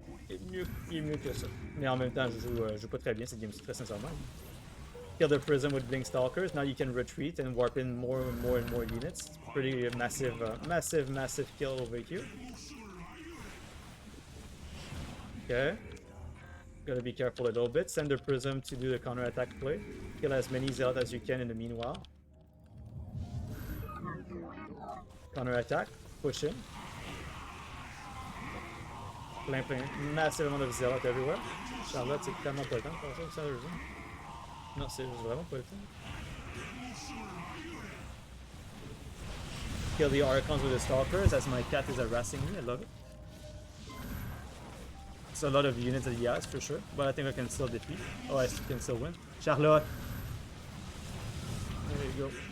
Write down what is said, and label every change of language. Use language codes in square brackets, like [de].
[fr] Il est mieux que ça. Mais en même temps, je joue pas très bien cette game-ci, très sincèrement. [en] Kill the prison with Blink Stalkers. Now you can retreat and warp in more and more units. It's pretty massive, massive kill over here. Okay. Gotta be careful a little bit. Send the prism to do the counter-attack play. Kill as many zealots as you can in the meanwhile. Counter-attack. Push in. [fr] Plein. [en] Massive amount of zealots everywhere. [fr] Charlotte, c'est tellement pas le temps de faire ça, sérieusement. Non, c'est vraiment pas le temps. [en] Kill the Archons with the Stalkers as my cat is harassing me. I love it. It's a lot of units that he has for sure, but I think I can still defeat. Oh, I can still win. Charlotte! There you go.